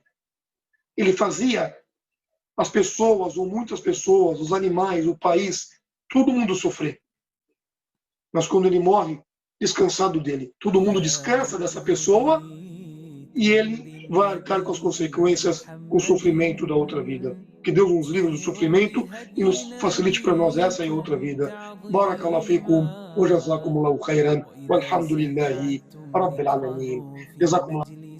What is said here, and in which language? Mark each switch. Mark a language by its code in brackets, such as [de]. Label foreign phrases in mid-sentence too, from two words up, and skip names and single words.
[pt] Ele fazia as pessoas, ou muitas pessoas, os animais, o país, todo mundo sofrer. Mas quando ele morre, descansado dele. Todo mundo descansa dessa pessoa e ele vai arcar com as consequências, com o sofrimento da outra vida. Que Deus nos livre do sofrimento e nos facilite para nós essa e outra vida. [ar] بارك الله فيكم وجزاكم الله خيرا والحمد لله رب العالمين. Jazakumullahu